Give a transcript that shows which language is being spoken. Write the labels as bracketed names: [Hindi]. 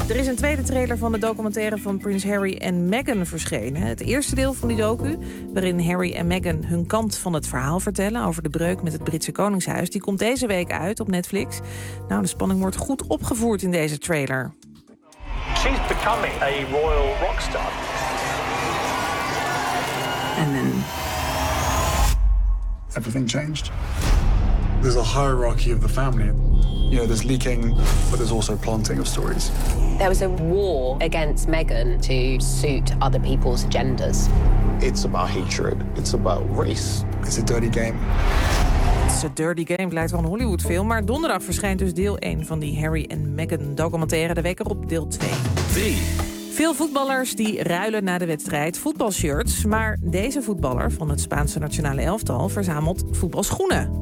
[Dutch] Er is een tweede trailer van de documentaire van Prins Harry en Meghan verschenen. Het eerste deel van die docu, waarin Harry en Meghan hun kant van het verhaal vertellen over de breuk met het Britse koningshuis, die komt deze week uit op Netflix. Nou, de spanning wordt goed opgevoerd in deze trailer. [English] She's becoming a royal rockstar. And then everything changed. There's a hierarchy of the family. You know, there's leaking, but there's also planting of stories. There was a war against Meghan to suit other people's agendas. It's about hatred. It's about race. It's a dirty game. It's a dirty game, [Dutch] lijkt wel een Hollywoodfilm. Maar donderdag verschijnt dus deel 1 van die Harry en Meghan documentaire. De week erop deel 2. 3. Veel voetballers die ruilen na de wedstrijd voetbalshirts. Maar deze voetballer van het Spaanse nationale elftal verzamelt voetbalschoenen.